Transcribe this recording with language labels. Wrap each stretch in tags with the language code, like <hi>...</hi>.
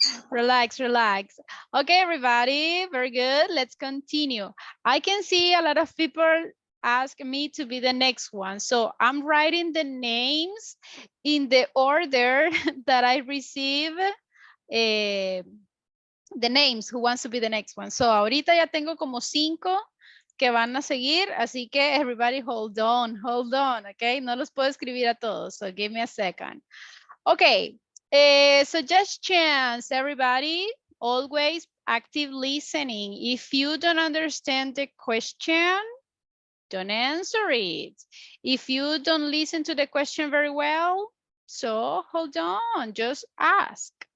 <en>Relax, relax. Okay, everybody. Very good. Let's continue. I can see a lot of people ask me to be the next one. So I'm writing the names in the order that I receive the names who wants to be the next one.</en> <es>So ahorita ya tengo como 5 que van a seguir, así que</es> <en>everybody hold on, okay?</en> <es>No los puedo escribir a todos,</es> <en>so give me a second.</en> <es>Okay,</es> <en>Suggestions, everybody. Always active listening. If you don't understand the question, don't answer it. If you don't listen to the question very well, so hold on, just ask.</en>